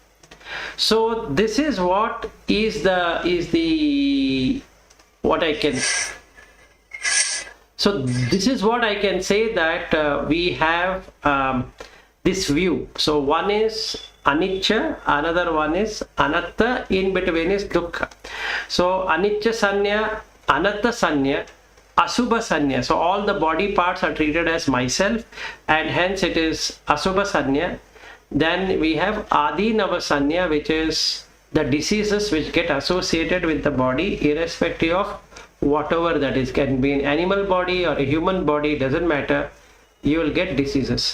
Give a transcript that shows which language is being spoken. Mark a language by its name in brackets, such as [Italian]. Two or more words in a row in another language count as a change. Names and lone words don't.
[English] So this is what is what I can. So this is what I can say, that we have this view. So one is anicca, another one is anatta, in between is dukkha. [Pali] So anicca sanya, anatta sanya, asubha sanya. [English] So all the body parts are treated as myself, and hence it is [Pali] asubha sanya. [English] Then we have [Pali] adinava sanya, [English] which is the diseases which get associated with the body, irrespective of whatever that is, can be an animal body or a human body, doesn't matter, you will get diseases.